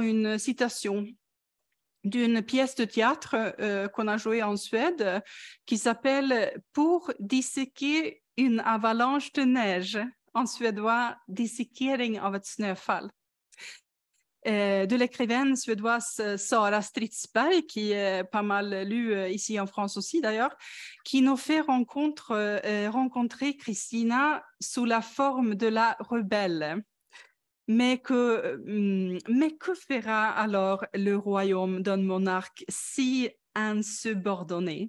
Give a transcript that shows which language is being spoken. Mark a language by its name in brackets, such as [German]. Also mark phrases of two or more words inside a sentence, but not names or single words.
[French] une citation d'une pièce de théâtre qu'on a jouée en Suède qui s'appelle « Pour disséquer une avalanche de neige », en suédois « Dissekering av ett snöfall ». De l'écrivaine suédoise Sara Stridsberg, qui est pas mal lue ici en France aussi d'ailleurs, qui nous fait rencontrer Christina sous la forme de la rebelle. Mais que fera alors le royaume d'un monarque si insubordonné?